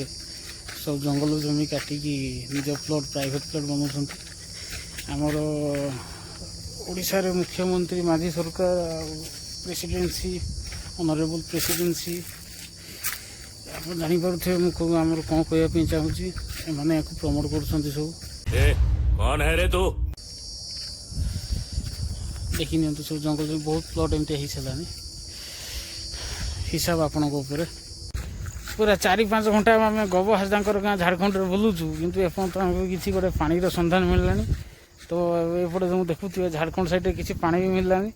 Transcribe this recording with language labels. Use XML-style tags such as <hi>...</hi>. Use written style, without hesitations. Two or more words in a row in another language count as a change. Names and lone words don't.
<or>ସବୁ ଜଙ୍ଗଲ ଜମି କାଟିକି ନିଜ ପ୍ଲଟ୍</or> <en>private plot</en> <or>ବନାଉଛନ୍ତି। ଆମର ଓଡ଼ିଶାରେ ମୁଖ୍ୟମନ୍ତ୍ରୀ ମାଝୀ ସରକାର ଆଉ ପ୍ରେସିଡେନ୍ସି</or> <en>honorable presidency</en> <or>ଆପଣ ଜାଣିପାରୁଥିବେ ମୁଁ ଆମର କ'ଣ କହିବା ପାଇଁ ଚାହୁଁଛି। ଏମାନେ ୟାକୁ ପ୍ରମୋଟ୍ କରୁଛନ୍ତି ସବୁ।</or> <hi>कौन है रे तू?</hi> <or>ଦେଖି ନିଅନ୍ତୁ ସବୁ ଜଙ୍ଗଲ ଜମି ବହୁତ ପ୍ଲଟ୍ ଏମିତି ହେଇସାରିଲାଣି। ହିସାବ ଆପଣଙ୍କ ଉପରେ। ପୁରା 4-5 ଘଣ୍ଟା ଆମେ ଗୋବ ହାସଦାଙ୍କର ଗାଁ ଝାଡ଼ଖଣ୍ଡରେ ବୁଲୁଛୁ, କିନ୍ତୁ ଏପର୍ଯ୍ୟନ୍ତ ଆମକୁ କିଛି ଗୋଟେ ପାଣିର ସନ୍ଧାନ ମିଳିଲାନି। ତ ଏପଟେ ଯେଉଁ ଦେଖୁଥିବେ ଝାଡ଼ଖଣ୍ଡ ସାଇଡ଼୍ରେ କିଛି ପାଣି ବି ମିଳିଲାନି।</or>